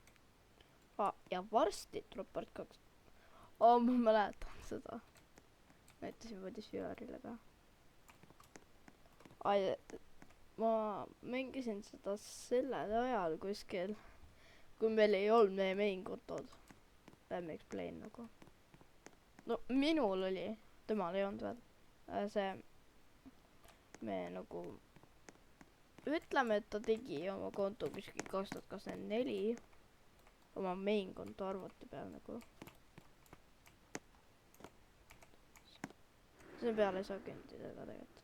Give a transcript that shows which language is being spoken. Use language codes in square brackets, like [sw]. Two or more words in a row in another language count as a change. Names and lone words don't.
[et] Ja varsti tuleb part 2. Ma mäletan seda. näitasin Võdisjõerile ka. Ma mängisin seda sellel ajal kuskil, kui meil ei olnud meie main kontod. [en] Let me explain nagu. [et] No minul oli, temal ei olnud veel. See, me nagu, ütleme, et ta tegi oma konto kuskil 2024 oma main konto arvuti peal nagu. See peale ei saa kõndida ka tegelikult.